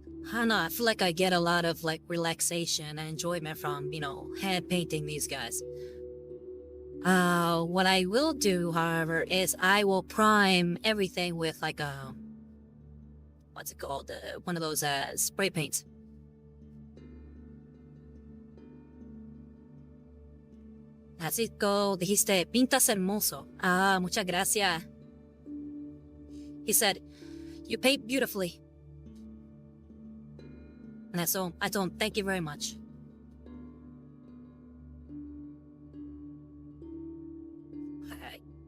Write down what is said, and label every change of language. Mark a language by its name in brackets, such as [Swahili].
[English] I don't know, I feel like I get a lot of like relaxation and enjoyment from, hand painting these guys. What I will do, however, is I will prime everything with like a, what's it called? One of those spray paints. [Spanish] Así go, dijiste, pintas hermoso. Muchas gracias. [English] He said, you paint beautifully. And I told him, thank you very much. Alright.